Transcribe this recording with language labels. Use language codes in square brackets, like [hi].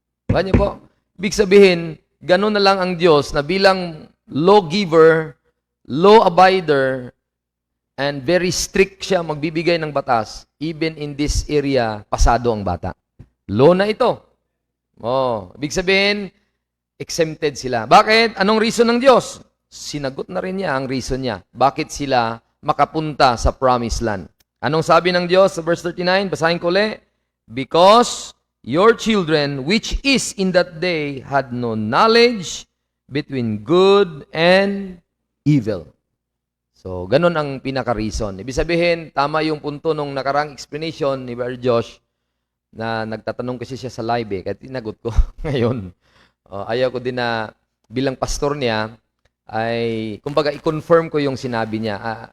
[tl] Kanya po, ibig sabihin, gano'n na lang ang Diyos na bilang lawgiver, [en] law abider, and very strict [tl] siya magbibigay ng batas, even in this area, pasado ang bata. Law na ito. Ibig sabihin, exempted sila. Bakit? Anong reason ng Diyos? Sinagot na rin niya ang reason niya. Bakit sila makapunta sa promised land? Anong sabi ng Diyos sa verse 39? Basahin ko ulit. [en] Because your children, which is in that day, had no knowledge between good and evil. [tl] So, ganun ang pinaka-reason. Ibig sabihin, tama yung punto nung nakarang explanation ni Brother Josh na nagtatanong kasi siya sa live eh, kahit tinagot ko ngayon. Ayaw ko din na bilang pastor niya, ay, kumbaga, i-confirm ko yung sinabi niya.